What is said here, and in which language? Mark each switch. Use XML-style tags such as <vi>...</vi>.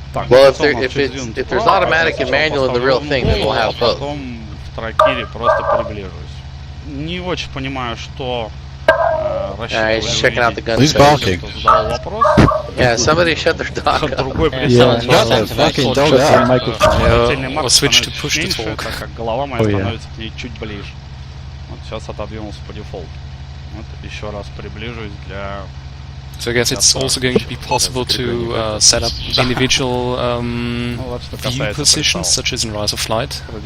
<en>Well, if there's automatic and manual in the real thing, then we'll have both.</en> <ru>В тракире просто приближусь. Не очень понимаю, что</ru> <en>He's checking out the gun. Who's barking? Yeah, somebody shut their dog up. Yeah, shut the fucking dog up. Or switch to push to talk.</en> <ru>Голова моя становится к ней чуть ближе. Вот сейчас отодвинулся по дефолту. Вот еще раз приближусь для...</ru> <en>So I guess it's also going to be possible to set up individual view positions, such as in Rise of Flight.</en>